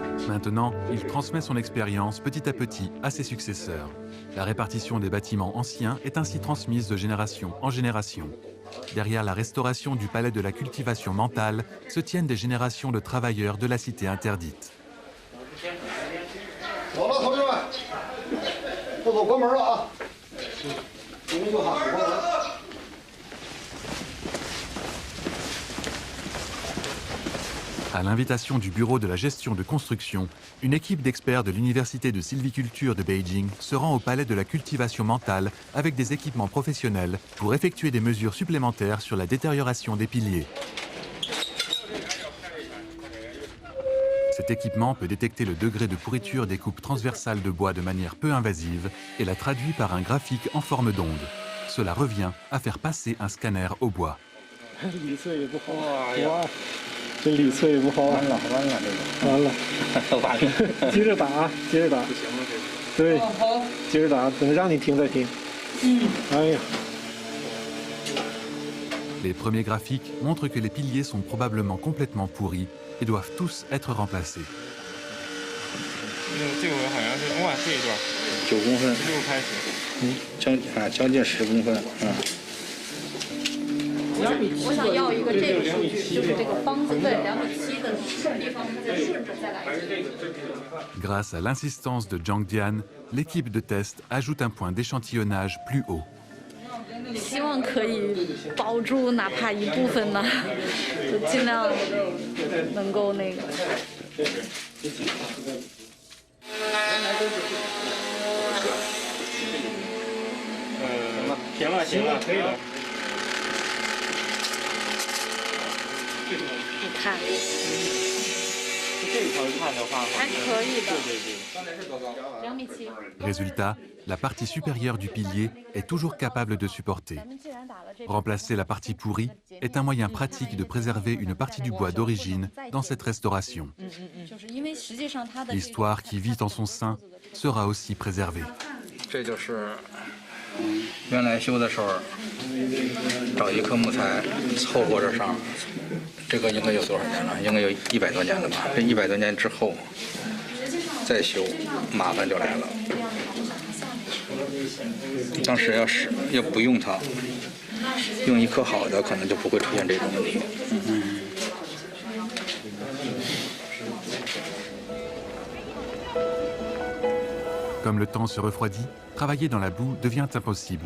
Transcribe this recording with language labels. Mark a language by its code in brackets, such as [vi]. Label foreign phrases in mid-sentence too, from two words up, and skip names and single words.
[fr] Maintenant, il transmet son expérience petit à petit à ses successeurs. La répartition des bâtiments anciens est ainsi transmise de génération en génération. Derrière la restauration du palais de la cultivation mentale se tiennent des générations de travailleurs de la cité interdite. [zh] 走了，同志们，都走关门了啊！你们就好。 [fr] À l'invitation du Bureau de la gestion de construction, une équipe d'experts de l'Université de sylviculture de Beijing se rend au palais de la cultivation mentale avec des équipements professionnels pour effectuer des mesures supplémentaires sur la détérioration des piliers. Cet équipement peut détecter le degré de pourriture des coupes transversales de bois de manière peu invasive et la traduit par un graphique en forme d'onde. Cela revient à faire passer un scanner au bois. [zh] 这里脆不好，完了，接着打，接着打，对，接着打，等让你停再停。哎呀。 [fr] Les premiers graphiques montrent que les piliers sont probablement complètement pourris et doivent tous être remplacés. [zh] 这个好像是哇，这一段 9公分，6开始，将近10公分，我想要一个这个数据，就是这个方子对2.7米的地方，它再顺着再来一个。 [fr] Grâce à l'insistance de Zhang Dian, l'équipe de test ajoute un point d'échantillonnage plus haut. [zh] 希望可以保住哪怕一部分呢，就尽量能够那个。行了，行了，可以了。你看，这一条看的话，还可以的。对对。 2.7米。 [fr] Résultat, la partie supérieure du pilier est toujours capable de supporter. Remplacer la partie pourrie est un moyen pratique de préserver une partie du bois d'origine dans cette restauration. L'histoire qui vit en son sein sera aussi préservée. [zh] 这就是原来修的时候找一棵木材凑合着上，这个应该有多少年了？应该有100多年了吧？这100多年之后再修，麻烦就来了。当时要不用它，用一棵好的，可能就不会出现这种问题。 [fr] Comme le temps se refroidit, travailler dans la boue devient impossible.